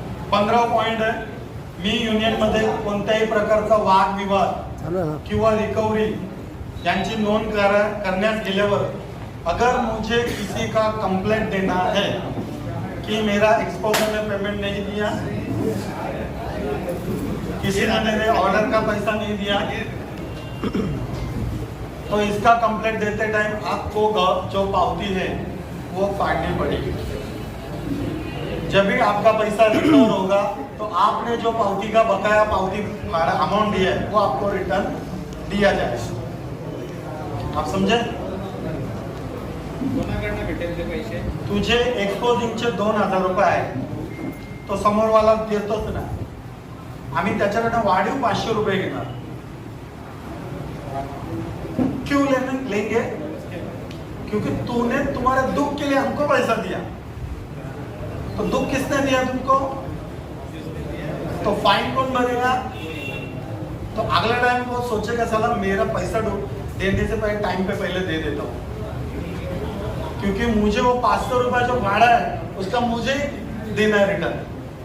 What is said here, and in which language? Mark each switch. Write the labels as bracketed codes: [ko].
[hi] 15 point है, [mr] मी union मध्ये कोणत्याही प्रकारचा वाद विवाद किंवा रिकव्हरी यांची नोंद करण्यास गेल्यावर [hi] अगर मुझे किसी का कंप्लेंट देना है कि मेरा एक्सपोजर में पेमेंट नहीं दिया, किसी ने मेरे ऑर्डर का पैसा नहीं दिया, तो इसका कंप्लेंट देते टाइम आपको जो पावती है वो फाड़नी पड़ेगी। जब भी आपका पैसा रिकवर होगा तो आपने जो पावती का बकाया पावती अमाउंट दिया है वो आपको रिटर्न दिया जाए। आप समजे? [mr] कोणाकडनं भेटेल ते पैसे? तुझे एक्सपोजिंगचे 2,000 रुपये आहे, तो समोरवाला देतोच ना, आम्ही त्याच्याकडनं वाढीव 500 रुपये घेणार. [hi] क्यों लेंगे? क्योंकि तूने तुम्हारे दुख के लिए हमको पैसा दिया, तो दुख किसने दिया तुमको? तो फाइन कौन भरेगा? तो अगला टाइम वो सोचेगा साला मेरा पैसा देने से पहले टाइम पे पहले दे देता हूँ, क्योंकि मुझे वो 500 रुपया जो भाड़ा है उसका मुझे देना है रिटर्न.